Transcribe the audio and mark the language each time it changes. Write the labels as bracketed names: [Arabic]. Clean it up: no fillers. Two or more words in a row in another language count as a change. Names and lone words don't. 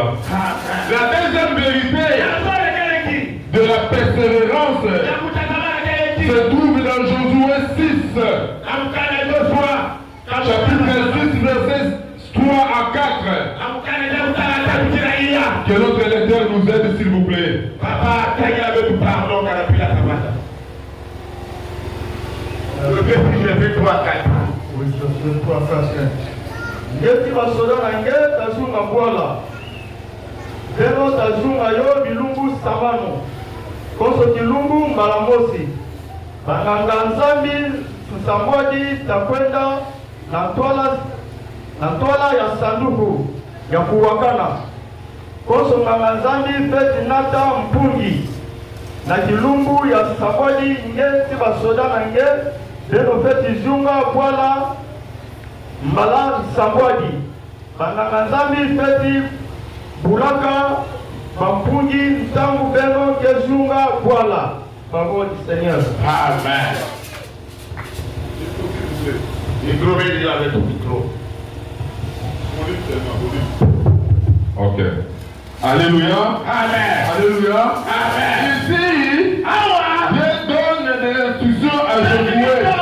[French] La deuxième vérité de la persévérance se trouve dans Josué 6, chapitre 6, versets 3 à 4. Que notre lecteur nous aide, s'il vous plaît. Oui, je fais 3 4. [Kongo] Ngeti basoda na nge tazunga bwala. Lelo tazunga yo bilumbu samano. Koso kilumbu mbalamosi. Banganga nzambi tusamwadi takwenda na tola ya sanduku ya kuwakana. Koso nganga nzambi feti nata mpungi. Na kilumbu ya samwadi ngeti basoda na nge. Lelo feti zunga bwala mbala sambwadi. Banganga nzambi feti bulaka Bampungi tangu beno kezunga voilà. [French] Parole du Seigneur. Amen. Micro, il avec ton micro. Ok. Alléluia. Amen. Alléluia. Amen. Ici, Dieu donne des instructions à Josué.